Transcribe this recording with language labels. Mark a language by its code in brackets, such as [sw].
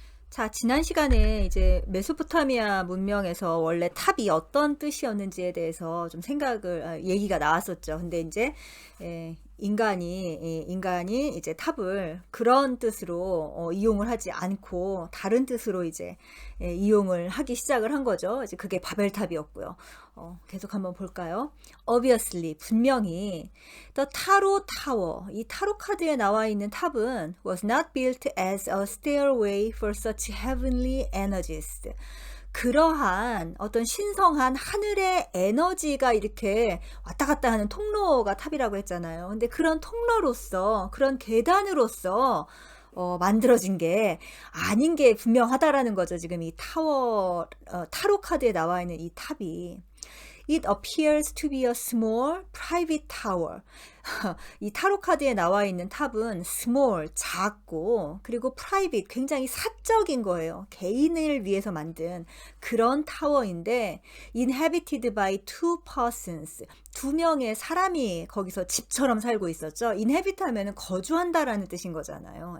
[ko] 자, 지난 시간에 이제 메소포타미아 문명에서 원래 탑이 어떤 뜻이었는지에 대해서 좀 얘기가 나왔었죠. 근데 이제 인간이 이제 탑을 그런 뜻으로 이용을 하지 않고 다른 뜻으로 이제 이용을 하기 시작을 한 거죠. 이제 그게 바벨탑이었고요. 계속 한번 볼까요? [en] Obviously, [ko] 분명히 [en] The Tarot Tower, [ko] 이 타로 카드에 나와 있는 탑은 [en] was not built as a stairway for such heavenly energies. [ko] 그러한 어떤 신성한 하늘의 에너지가 이렇게 왔다 갔다 하는 통로가 탑이라고 했잖아요. 근데 그런 통로로서, 그런 계단으로서 만들어진 게 아닌 게 분명하다라는 거죠. 지금 이 타로 카드에 나와 있는 이 탑이. [en] It appears to be a small private tower. [ko] 이 타로 카드에 나와 있는 탑은 small, 작고, 그리고 private, 굉장히 사적인 거예요. 개인을 위해서 만든 그런 타워인데, [en] inhabited by two persons. [ko] 두 명의 사람이 거기서 집처럼 살고 있었죠. inhabit 하면은 거주한다라는 뜻인 거잖아요.